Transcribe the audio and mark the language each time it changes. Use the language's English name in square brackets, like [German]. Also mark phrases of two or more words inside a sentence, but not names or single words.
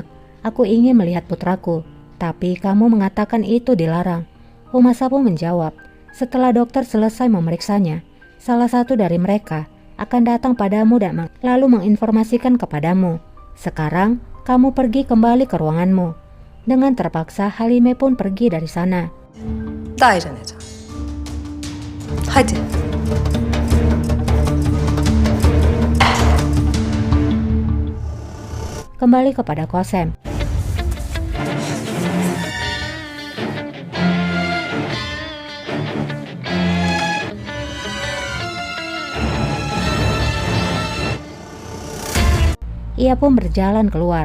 [Indonesian] Aku ingin melihat putraku, tapi kamu mengatakan itu dilarang. Humasa pun menjawab, setelah dokter selesai memeriksanya, salah satu dari mereka akan datang padamu dan lalu menginformasikan kepadamu. Sekarang, Kamu pergi kembali ke ruanganmu. Dengan terpaksa Halime pun pergi dari sana. [Turkish] Dairene dön. Hadi. [Indonesian] Kembali kepada Kosem. Ia pun berjalan keluar.